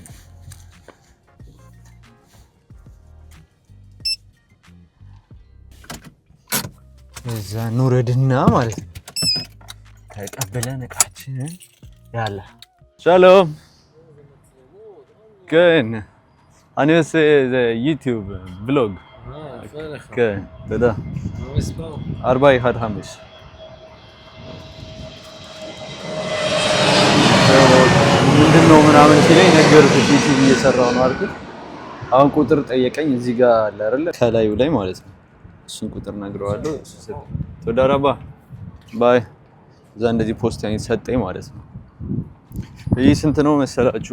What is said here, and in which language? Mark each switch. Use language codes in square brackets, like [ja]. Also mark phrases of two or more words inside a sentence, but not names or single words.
[am] እዛ ኑረድና ማለት ነው ተቀበለን እቃችንን። ያላ ሻሎም ግን [he] אני עושה יוטיוב, בלוג. כן, תודה. 415. [am] ምንድነው ምናምን ሲለኝ ነገርኩት። ዩቲዩብ እየሰራሁ ነው አልኩት። አሁን ቁጥር ጠየቀኝ። እዚህ ጋር አለ አይደል? ከላዩ ላይ ማለት ነው። እሱን ቁጥር ነግረዋለሁ። ተዳራባ ባይ። እዛ እንደዚህ ፖስት ሰጠኝ ማለት ነው። ይህ ስንት ነው መሰላችሁ?